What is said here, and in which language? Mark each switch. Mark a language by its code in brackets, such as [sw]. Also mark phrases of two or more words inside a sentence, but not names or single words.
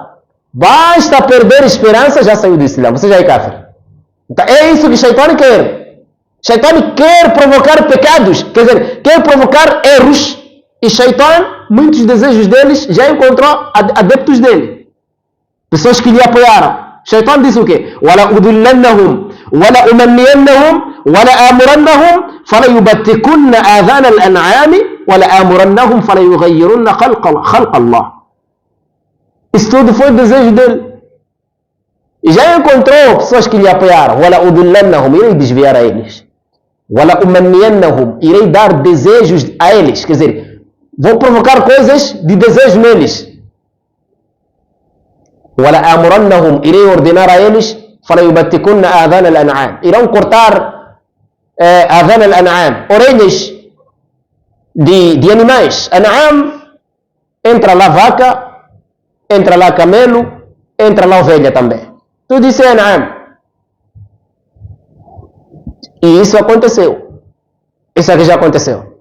[pt] Basta perder esperança, já saiu do Islã, você já é kafir. Então, é isso que Shaitan quer. Shaitan quer provocar pecados, quer dizer, quer provocar erros. E Shaitan, muitos desejos deles, já encontrou adeptos dele. Pessoas que lhe apoiaram. Shaitan disse o quê? [ar] وَلَا أُذِلَّنَّهُمْ وَلَا أُمَنِّيَنَّهُمْ وَلَا آمُرَنَّهُمْ فَلَيُبَتِّكُنَّ آذَانَ الْأَنْعَامِ وَلَا آمُرَنَّهُمْ فَلَيُغَيِّرُنَّ خَلْقَ اللَّهِ. [pt] Isso tudo foi o desejo dele. E já encontrou pessoas que lhe apoiaram. [ar] وَلَا أُذِلَّنَّهُمْ, [pt] irei desviar a eles. [ar] وَلَا أُمَنِّيَنَّهُمْ, [pt] irei dar desejos a eles. Quer dizer, vou provocar coisas de desejo neles. [ar] وَلَا آمُرَنَّهُمْ, [pt] irei ordenar a eles. [ar] فَلَيُبَتِّكُنَّ آذَانَ الْأَنْعَامِ, [pt] irão cortar [ar] آذَانَ الْأَنْعَامِ, [pt] orelhas de animais. An'am, entra lá vaca, entra lá camelo, entra lá ovelha também. Tudo isso é An'am. E isso aconteceu. Isso aqui já aconteceu.